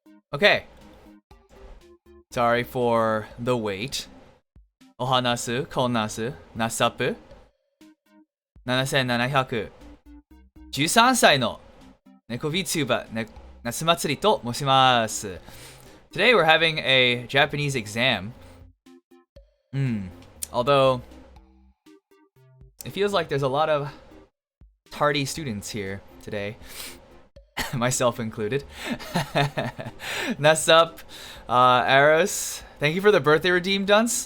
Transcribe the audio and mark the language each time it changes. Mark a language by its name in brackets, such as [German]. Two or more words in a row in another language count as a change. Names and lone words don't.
[English] Okay. Sorry for the wait. [Japanese] Ohanasu, konnasu, nasapu. 7713 歳の猫 VTuber ナス祭りと申します。 [English] Today we're having a Japanese exam. Although it feels like there's a lot of tardy students here today. Myself included. Nasup, Aros, thank you for the birthday redeem, Dunce.